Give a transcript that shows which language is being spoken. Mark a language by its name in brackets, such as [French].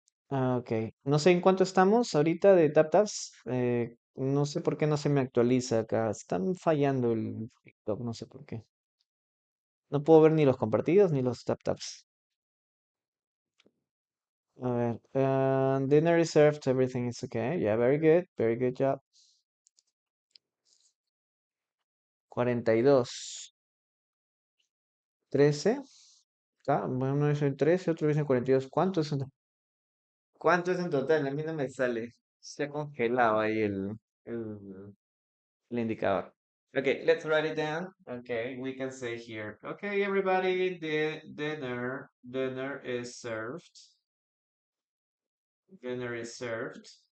[Spanish] Ok, no sé en cuánto estamos ahorita de tap taps. No sé por qué no se me actualiza acá. Están fallando el TikTok, no sé por qué. No puedo ver ni los compartidos ni los tap taps. [English] A ver, dinner is served, everything is okay. Yeah, very good job. [Spanish] 42. 13. ¿Está? Bueno, uno dice 13, otro dice 42. ¿Cuánto es en total? A mí no me sale. Se ha congelado ahí el, el indicador. [English] Okay, let's write it down. Okay, we can say here. Okay, everybody, the dinner is served. Dinner is served.